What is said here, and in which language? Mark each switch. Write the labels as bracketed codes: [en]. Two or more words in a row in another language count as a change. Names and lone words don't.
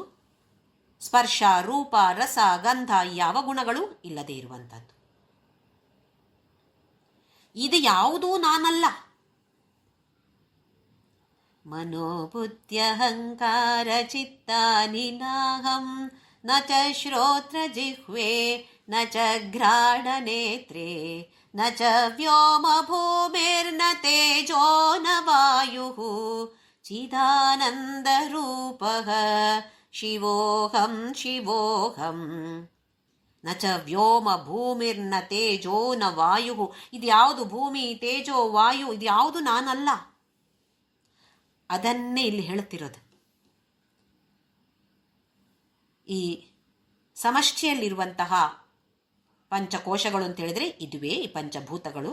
[kn] ಸ್ಪರ್ಶ, ರೂಪ, ರಸ, ಗಂಧ ಯಾವ ಗುಣಗಳು ಇಲ್ಲದೆ ಇರುವಂಥದ್ದು. ಇದು ಯಾವುದೂ ನಾನಲ್ಲ. [sa] ಮನೋಬುದ್ಧ್ಯಹಂಕಾರ ಚಿತ್ತಾನಿ ನಾಹಂ ನ ಚ ಶ್ರೋತ್ರ ಜಿಹ್ವೆ ನ ಚ ಘ್ರಾಣ ನೇತ್ರೇ ನ ಚ ವ್ಯೋಮ ಭೂಮಿರ್ನ ತೇಜೋ ನ ವಾಯುಃ ಚಿದಾನಂದ ರೂಪಃ ಶಿವೋಹಂ ಶಿವೋಹಂ. ನ ಚ ವ್ಯೋಮ ಭೂಮಿರ್ನ ತೇಜೋ ನ ವಾಯು. [kn] ಇದು ಯಾವುದು? ಭೂಮಿ, ತೇಜೋ, ವಾಯು, ಇದು ಯಾವುದು ನಾನಲ್ಲ. ಅದನ್ನೇ ಇಲ್ಲಿ ಹೇಳುತ್ತಿರೋದು. ಈ ಸಮಷ್ಟಿಯಲ್ಲಿರುವಂತಹ ಪಂಚಕೋಶಗಳು ಅಂತ ಹೇಳಿದ್ರೆ ಇದುವೇ ಈ ಪಂಚಭೂತಗಳು.